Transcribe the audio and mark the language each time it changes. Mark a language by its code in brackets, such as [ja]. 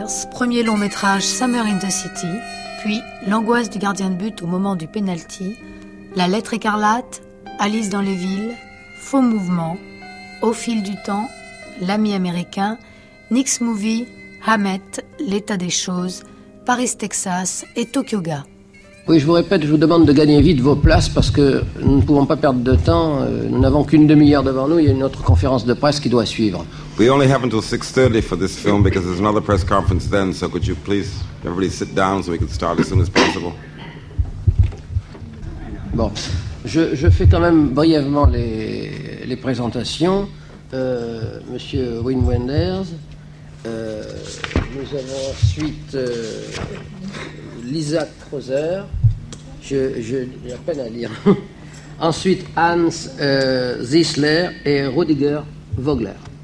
[fr] Premier long métrage Summer in the City, puis L'angoisse du gardien de but au moment du pénalty, La lettre écarlate, Alice dans les villes, Faux mouvement, Au fil du temps, L'ami américain, Nick's Movie, Hammett, L'état des choses, Paris, Texas et Tokyo Ga. Oui, je vous répète, je vous demande de gagner vite vos places parce que nous ne pouvons pas perdre de temps. Nous n'avons qu'une demi-heure devant nous. Il y a une autre conférence de presse qui doit suivre. [en] We only have until 6:30 for this film because there's another press conference then. So could you please, everybody, sit down so we can start as soon as possible. [fr] Bon, je fais quand même brièvement les présentations. Monsieur Wim Wenders. Nous avons ensuite Lisa Kreuzer. J'ai à peine à lire. Ensuite Hans Zisler et Rüdiger Vogler.